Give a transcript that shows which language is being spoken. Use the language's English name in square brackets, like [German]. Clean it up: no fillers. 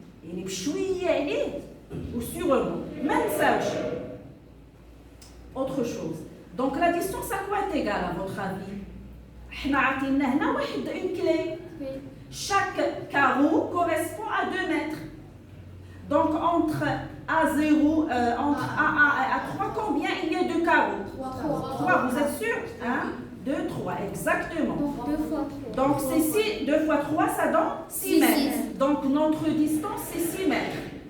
[Arabic] يعني بشويه عليه و [French] sûrement. [Arabic] ما نساوش. [French] Autre chose. Donc la distance à quoi est égale à votre avis? [Arabic] حنا عطينا هنا واحد [French] une clé. Chaque carreau correspond à 2 mètres. Donc entre A0, entre A1 et A3, combien il y a de carreaux? 3, vous êtes sûr? 1, 2, 3, exactement. Donc 2 fois 3. Donc c'est 6, 2 fois 3, ça donne 6 mètres. Donc notre distance, c'est 6 mètres.